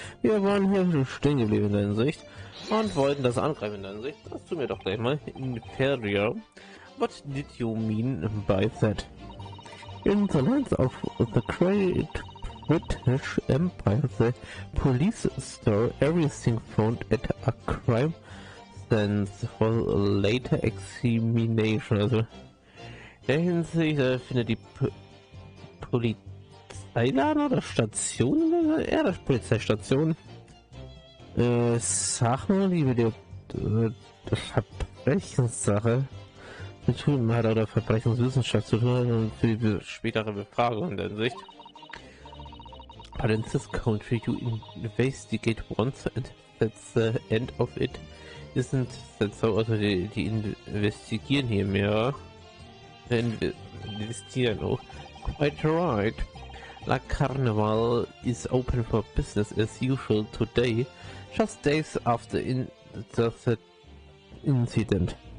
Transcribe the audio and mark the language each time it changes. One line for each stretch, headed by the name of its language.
German: Wir waren hier stehen geblieben in der Hinsicht und wollten das angreifen in der Hinsicht. Das tun wir doch gleich mal.
English: Inferior. What did you mean by that? In the lands of the Great British Empire, the police store everything found at a crime scene for later examination.
German: Also in der Hinsicht findet die Polizeiladen oder Station, ja, das Polizeistation, Sachen, die mit der Verbrechenssache zu tun hat oder Verbrechenswissenschaft zu tun hat und für die spätere Befragung in der Hinsicht.
English: But in this country you investigate once and that's the end of it. Isn't that so?
German: Also die investigieren hier mehr. Investieren, oh.
English: Quite right. La Carnival is open for business as usual today, just days after the incident.